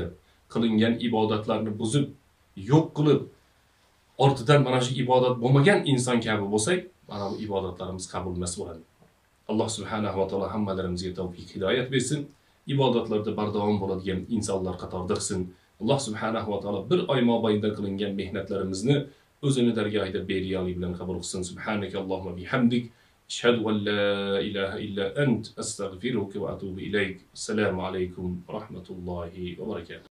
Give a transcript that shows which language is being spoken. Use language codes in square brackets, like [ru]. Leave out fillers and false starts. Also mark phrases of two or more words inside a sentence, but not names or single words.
[uz] Qilingan ibodatlarni buzib, yo'q qilib, ortidan mana shu ibodat bo'lmagan inson kabi bo'lsak, mana bu ibodatlarimiz qabul emas bo'ladi. Alloh [ar] سبحانه وتعالى [uz] hammalarimizga tavfiq, hidoyat bersin. Ibodatlarda bardavom bo'ladigan insonlar qatorida qilsin. Alloh [ar] سبحانه وتعالى [uz] bir oy mobaynida qilingan mehnatlarimizni o'zini dargohida beriyalik bilan qabul qilsin. [ar] سبحانك اللهم بحمدك أشهد أن لا إله إلا أنت, أستغفرك وأتوب إليك. السلام عليكم ورحمة الله وبركاته.